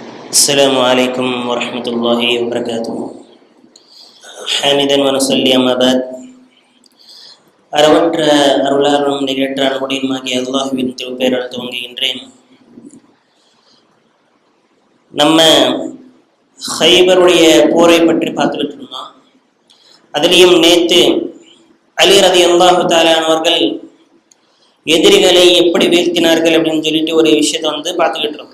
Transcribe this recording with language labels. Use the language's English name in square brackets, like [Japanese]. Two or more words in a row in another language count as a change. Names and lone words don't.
[Arabic] السلام عليكم ورحمة الله وبركاته. حامدا ونصلي أما بعد. [Tamil] அறவற்ற அருளாளனும் நிகழ்ற்ற அன்புடையுமாகிய அல்லாஹ்வின் திருப்பெயரால் துவங்குகின்றேன். நம்ம ஹைபருடைய போரை பற்றி பார்த்துக்கிட்டு இருந்தோம். அதுலேயும் நேற்று அலி [Arabic] رضي الله تعالى [Tamil] அவர்கள் எதிரிகளை எப்படி வீழ்த்தினார்கள் அப்படின்னு சொல்லிட்டு ஒரு விஷயத்தை பார்த்துக்கிட்டு இருக்கோம்.